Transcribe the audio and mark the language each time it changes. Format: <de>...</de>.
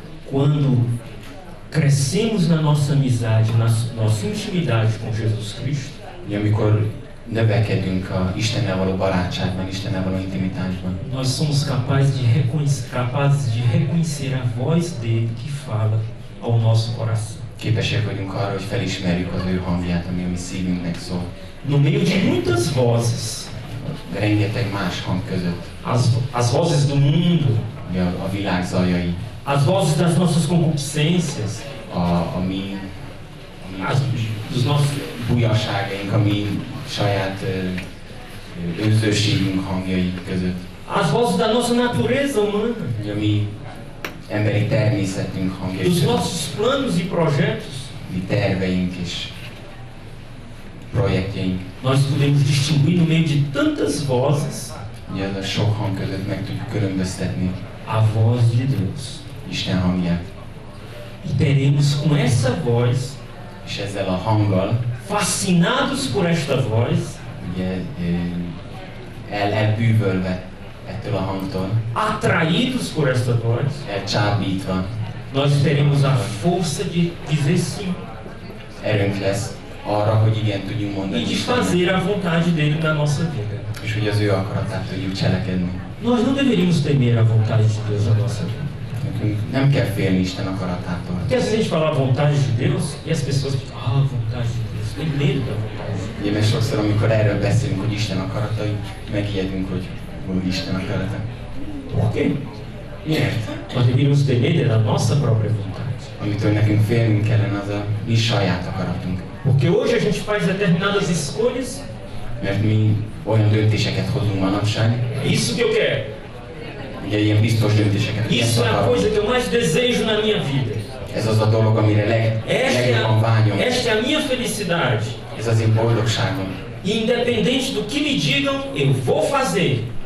<pt>Quando crescemos na nossa amizade, na nossa intimidade com Jesus Cristo,</pt> <hu>E amikor növekedünk a Istennel való barátságban, Istennel való intimitásban,</hu> <pt>nós somos capazes de reconhecer a voz dele que fala ao nosso coração.</pt> <hu>képesek vagyunk arra, hogy felismerjük az ő hangját, ami a mi szívünknek szól.</hu> <pt>No meio de muitas vozes,</pt> <hu>Rengeteg más hang között,</hu> <pt>as vozes do mundo,</pt> <hu>ugye a világ zajai,</hu> <pt>as vozes das nossas concupiscências,</pt> <hu>a mi</hu> <pt>dos nossos</pt> <hu>bujaságaink, a mi saját önzőségünk hangjai között,</hu> <pt>as vozes da nossa natureza humana,</pt> <hu>ugye a mi emberi természetünk hangjai</hu> <pt>dos</pt> <hu>között,</hu> <pt>nossos planos e projetos,</pt> <hu>mi terveink és projektjeink.</hu> <pt>nós podemos distinguir no meio de tantas vozes</pt> <hu>Ugye ez a sok hang között meg tudjuk különböztetni</hu> <pt>a voz de Deus.</pt> <hu>Isten hangját.</hu> <pt>E teremos com essa voz,</pt> <hu>És ezzel a hanggal,</hu> <pt>fascinados por esta voz,</pt> <hu>ugye elbűvölve ettől a hangtól,</hu> <pt>atraídos por esta voz,</pt> <hu>elcsábítva,</hu> <pt>nós teremos a força de dizer sim.</pt> <hu>erőnk lesz arra, hogy igen tudjunk</hu> <pt>e</pt> <hu>mondani</hu> <pt>de</pt> <hu>Istennek,</hu> <pt>fazer a vontade dele na nossa vida.</pt> <hu>és hogy az ő akaratát tudjuk cselekedni.</hu> <pt>Nós não deveríamos temer a vontade de Deus na nossa vida.</pt> <hu>Nekünk nem kell félni Isten akaratától.</hu> <pt>Porque às vezes a gente fala a vontade de Deus e as pessoas ficam, a vontade de Deus, tem medo da vontade de Deus.</pt> <hu>Ugye, mert sokszor, amikor erről beszélünk, hogy Isten akarata, megijedünk, hogy Isten akarata.</hu> <pt>Por quê?</pt> <hu>Miért?</hu> <pt>Nós deveríamos temer da nossa própria vontade.</pt> <hu>Amitől nekünk félnünk kellene, az a mi saját akaratunk.</hu> <pt>Porque hoje a gente faz determinadas escolhas,</pt> <hu>Mert mi olyan döntéseket hozunk manapság,</hu> <pt>isso que eu quero,</pt> <hu>ugye ilyen biztos döntéseket.</hu> <pt>isso é a coisa que eu mais desejo na minha vida.</pt> <hu>Ez az a dolog, amire legjobban vágyom.</hu> <pt>Esta é a minha felicidade.</pt> <hu>Ez az én boldogságom.</hu> <pt>E independente do que me digam, eu vou fazer.</pt>